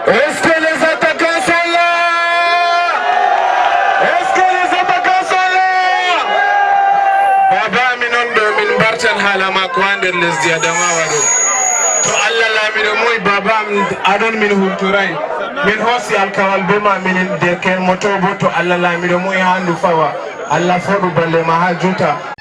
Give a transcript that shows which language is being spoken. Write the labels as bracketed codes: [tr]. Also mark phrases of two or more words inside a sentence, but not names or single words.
[fr] Est-ce que les attaquants sont là? Est-ce que les attaquants sont là? [ff] Baba, min on ɗo, min mbartan haala maako ha nder lesdi Adamawa ɗo. To Allah laamiɗo moy, Baba am, aɗon min hultoray. Min hoosi alkawal be ma, minen derken moto bo, to Allah laamiɗo moy, ha ndu fawa. Allah foɗu balle ma ha juta.